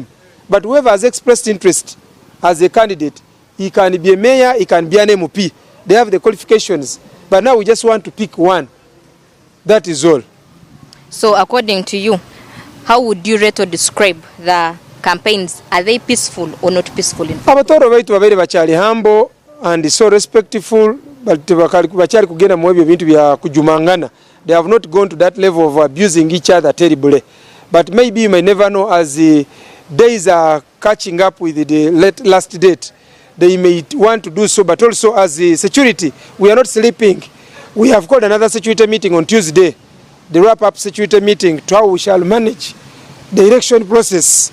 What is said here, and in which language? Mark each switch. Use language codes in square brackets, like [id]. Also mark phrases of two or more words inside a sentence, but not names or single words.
[en] But whoever has expressed interest as a candidate, he can be a mayor, he can be an MP. They have the qualifications. But now we just want to pick one. That is all. So according to you, how would you rate or describe the campaigns? Are they peaceful or not peaceful? [ttj] Abatoro baitu babere bachali [en] humble and so respectful, [ttj] but bachali kugenda mu ebyo bintu bya kujumangana. [en] They have not gone to that level of abusing each other terribly. But maybe you may never know, as the days are catching up with the last date, they may want to do so. But also as the security, we are not sleeping. We have called another security meeting on Tuesday, the wrap-up security meeting, to how we shall manage the election process.